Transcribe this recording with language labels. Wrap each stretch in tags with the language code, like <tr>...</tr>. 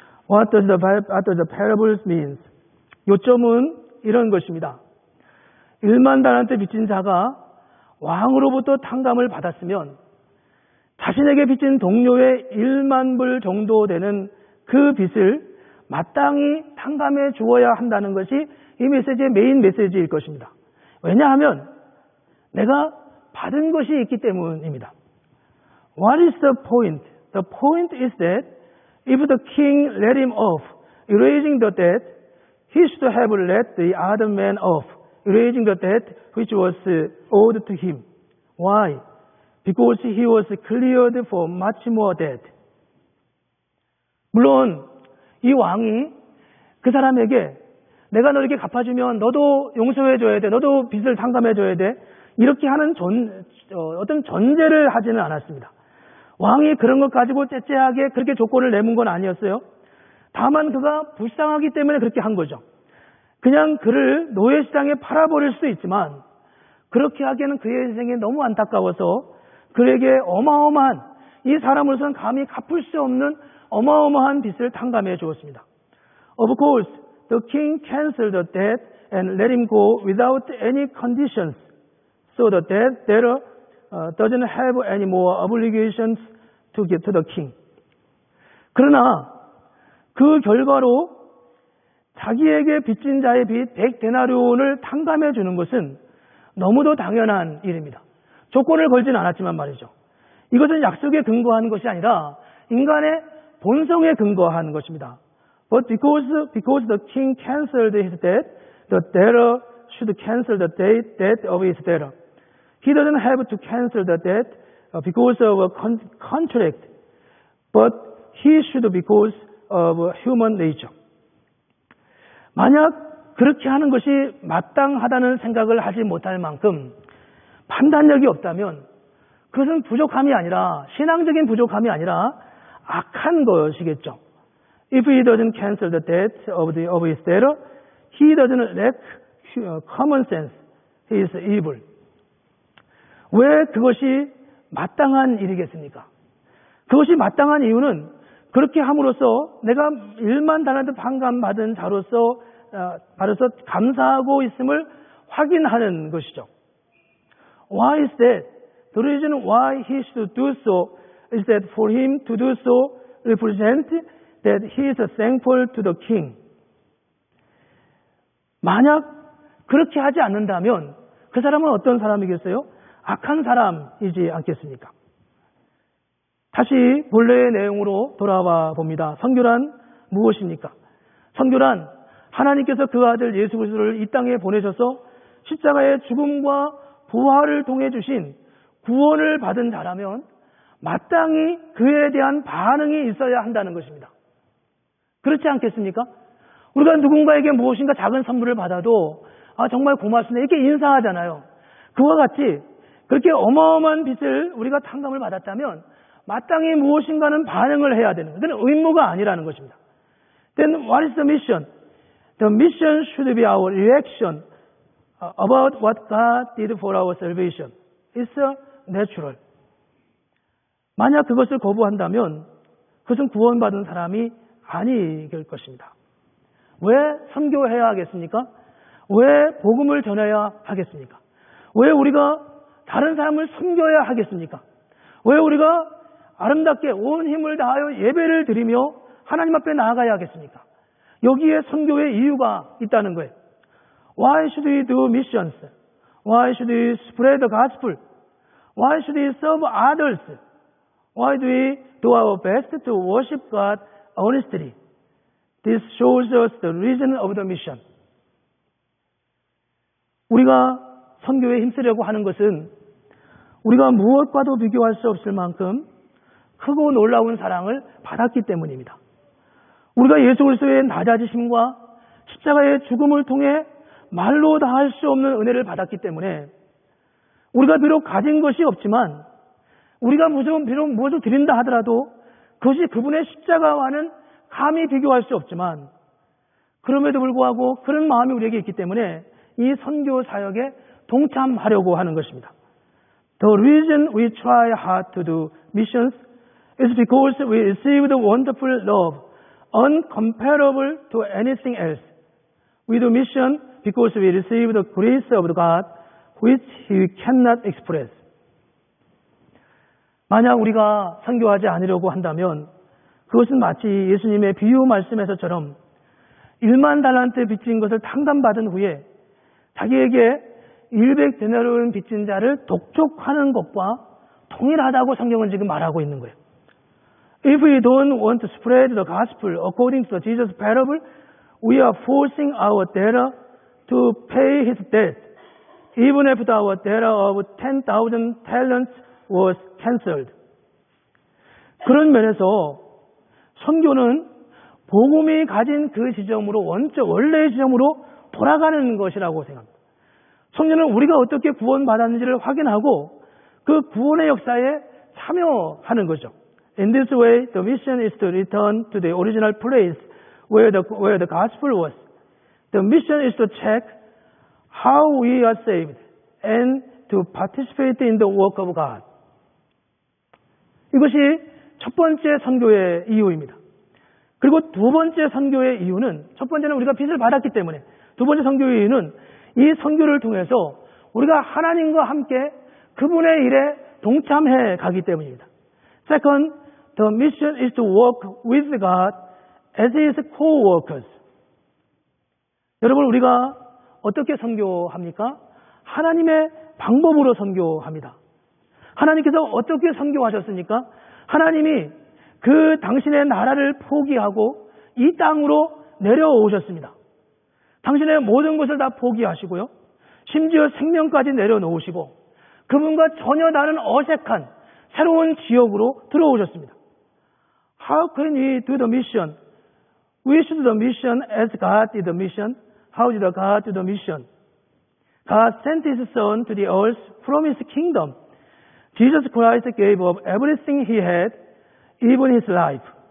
<en>What does the parables mean?</en> <ko>요점은 이런 것입니다. 1만 달란트 빚진 자가 왕으로부터 탕감을 받았으면 자신에게 빚진 동료의 1만 불 정도 되는 그 빚을 마땅히 탕감해 주어야 한다는 것이 이 메시지의 메인 메시지일 것입니다. 왜냐하면 내가 받은 것이 있기 때문입니다.</ko> <en>What is the point? The point is that if the king let him off, erasing the debt, he should have let the other man off, erasing the debt which was owed to him. Why? Because he was cleared for much more debt.</en> <ko>물론 이 왕이 그 사람에게 내가 너에게 갚아주면 너도 용서해줘야 돼, 너도 빚을 탕감해줘야 돼, 이렇게 하는 어떤 전제를 하지는 않았습니다. 왕이 그런 것 가지고 째째하게 그렇게 조건을 내문 건 아니었어요. 다만 그가 불쌍하기 때문에 그렇게 한 거죠. 그냥 그를 노예시장에 팔아버릴 수도 있지만 그렇게 하기에는 그의 인생이 너무 안타까워서 그에게 어마어마한, 이 사람으로서는 감히 갚을 수 없는 어마어마한 빚을 탕감해 주었습니다.</ko> <en>Of course, the king canceled the debt and let him go without any conditions. So the debtor doesn't have any more obligations to give to the king.</en> <ko>그러나 그 결과로 자기에게 빚진 자의 빚 100데나리온을 탕감해 주는 것은 너무도 당연한 일입니다. 조건을 걸진 않았지만 말이죠. 이것은 약속에 근거한 것이 아니라 인간의 본성에 근거한 것입니다.</ko> <en>But because the king canceled his debt, the debtor should cancel the debt of his debtor. He doesn't have to cancel the debt because of a contract, but he should because of human nature.</en> <ko>만약 그렇게 하는 것이 마땅하다는 생각을 하지 못할 만큼 판단력이 없다면 그것은 부족함이 아니라, 신앙적인 부족함이 아니라 악한 것이겠죠.</ko> <en>If he doesn't cancel the debt of his debtor, he doesn't lack common sense, he is evil.</en> <ko>왜 그것이 마땅한 일이겠습니까? 그것이 마땅한 이유는 그렇게 함으로써 내가 1만 달란트 반감받은 자로서 감사하고 있음을 확인하는 것이죠.</ko> <en>Why is that? The reason why he should do so is that for him to do so represents that he is thankful to the king.</en> <ko>만약 그렇게 하지 않는다면 그 사람은 어떤 사람이겠어요? 악한 사람이지 않겠습니까? 다시 본래의 내용으로 돌아와 봅니다. 선교란 무엇입니까? 선교란 하나님께서 그 아들 예수 그리스도를 이 땅에 보내셔서 십자가의 죽음과 부활을 통해 주신 구원을 받은 자라면 마땅히 그에 대한 반응이 있어야 한다는 것입니다. 그렇지 않겠습니까? 우리가 누군가에게 무엇인가 작은 선물을 받아도 정말 고맙습니다 이렇게 인사하잖아요. 그와 같이 그렇게 어마어마한 빚을 우리가 탕감을 받았다면 마땅히 무엇인가는 반응을 해야 되는 거예요. 그건 의무가 아니라는 것입니다.</ko> <en>Then what is the mission? The mission should be our reaction about what God did for our salvation. It's natural.</en> <ko>만약 그것을 거부한다면 그것은 구원받은 사람이 아니길 것입니다. 왜 선교해야 하겠습니까? 왜 복음을 전해야 하겠습니까? 왜 우리가 다른 사람을 섬겨야 하겠습니까? 왜 우리가 아름답게 온 힘을 다하여 예배를 드리며 하나님 앞에 나아가야 하겠습니까? 여기에 선교의 이유가 있다는 거예요.</ko> <en>Why should we do missions? Why should we spread the gospel? Why should we serve others? Why do we do our best to worship God honestly? This shows us the reason of the mission.</en> <ko>우리가 선교에 힘쓰려고 하는 것은 우리가 무엇과도 비교할 수 없을 만큼 크고 놀라운 사랑을 받았기 때문입니다. 우리가 예수 그리스도의 낮아지심과 십자가의 죽음을 통해 말로 다 할 수 없는 은혜를 받았기 때문에 우리가 비록 가진 것이 없지만 우리가 비록 무엇을 드린다 하더라도 그것이 그분의 십자가와는 감히 비교할 수 없지만 그럼에도 불구하고 그런 마음이 우리에게 있기 때문에 이 선교 사역에 동참하려고 하는 것입니다.</ko> <en>The reason we try hard to do missions is because we received wonderful love, uncomparable to anything else. We do mission because we receive the grace of God, which He cannot express.</en> <ko>만약 우리가 선교하지 않으려고 한다면 그것은 마치 예수님의 비유 말씀에서처럼 1만 달란트 빚진 것을 탕감받은 후에 자기에게 100데나리온 빚진 자를 독촉하는 것과 동일하다고 성경은 지금 말하고 있는 거예요.</ko> <en>If we don't want to spread the gospel according to Jesus' parable, we are forcing our debtor to pay his debt, even if our debtor of 10,000 talents was cancelled.</en> <ko>그런 면에서 선교는 복음이 가진 그 지점으로 원래의 지점으로 돌아가는 것이라고 생각합니다. 선교는 우리가 어떻게 구원받았는지를 확인하고 그 구원의 역사에 참여하는 거죠.</ko> <en>In this way, the mission is to return to the original place where the gospel was. The mission is to check how we are saved and to participate in the work of God.</en> <ko>이것이 첫 번째 선교의 이유입니다. 그리고 두 번째 선교의 이유는 첫 번째는 우리가 빚을 받았기 때문에 두 번째 선교의 이유는 이 선교를 통해서 우리가 하나님과 함께 그분의 일에 동참해 가기 때문입니다.</ko> <en>Second, the mission is to work with God as His co-workers.</en> <ko>여러분 우리가 어떻게 선교합니까? 하나님의 방법으로 선교합니다. 하나님께서 어떻게 선교하셨습니까? 하나님이 그 당신의 나라를 포기하고 이 땅으로 내려오셨습니다. 당신의 모든 것을 다 포기하시고요. 심지어 생명까지 내려놓으시고 그분과 전혀 다른 어색한 새로운 지역으로 들어오셨습니다.</ko> <en>How can we do the mission? We should do the mission as God did the mission. How did God do the mission? God sent His Son to the earth from His kingdom. Jesus Christ gave up everything He had, even His life.</en>